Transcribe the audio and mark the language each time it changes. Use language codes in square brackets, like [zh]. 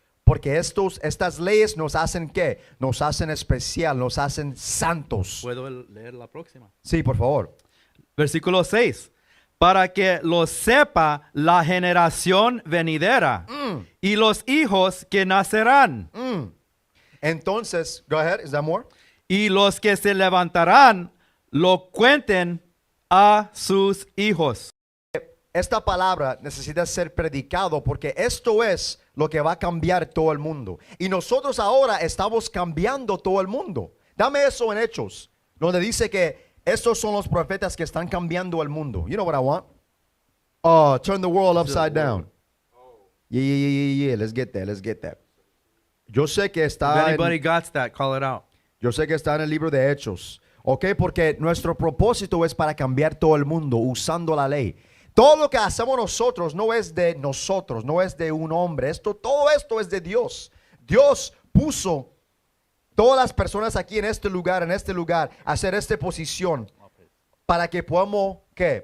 [es] Porque estas leyes nos hacen ¿qué? Nos hacen especial, nos hacen santos. ¿Puedo leer la próxima? Sí, por favor. Versículo 6. Para que lo sepa la generación venidera y los hijos que nacerán [en] Entonces, go ahead, is that more? [es] y los que se levantarán lo cuenten a sus hijos. Esta palabra necesita ser predicado porque esto es lo que va a cambiar todo el mundo. Y nosotros ahora estamos cambiando todo el mundo. Dame eso en Hechos, donde dice que estos son los profetas que están cambiando el mundo. [en] You know what I want? Turn the world upside down. Yeah. Let's get that. [es] Yo sé que [en] If [es] está [en] anybody got that, call it out. [es] Yo sé que está en el libro de Hechos. ¿Ok? Porque nuestro propósito es para cambiar todo el mundo usando la ley. Todo lo que hacemos nosotros no es de nosotros, no es de un hombre. Todo esto es de Dios. Dios puso todas las personas aquí en este lugar, a hacer esta posición para que podamos, ¿qué?